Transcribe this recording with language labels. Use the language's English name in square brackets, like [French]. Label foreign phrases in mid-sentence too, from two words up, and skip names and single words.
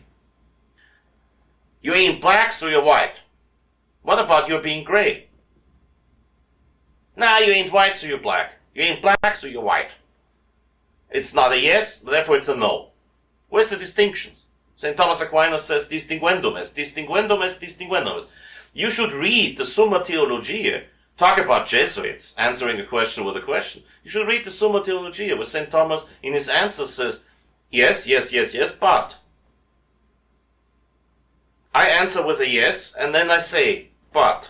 [English] You ain't black, so you're white. What about your being gray? Nah, you ain't white, so you're black. You ain't black, so you're white. It's not a yes, therefore it's a no. Where's the distinctions? St. Thomas Aquinas says, [Latin] distinguendum est, distinguendum est, distinguendum est. [English] You should read the Summa Theologiae. Talk about Jesuits answering a question with a question. You should read the Summa Theologiae, where St. Thomas in his answer says, yes, yes, yes, yes, but. I answer with a yes, and then I say, but.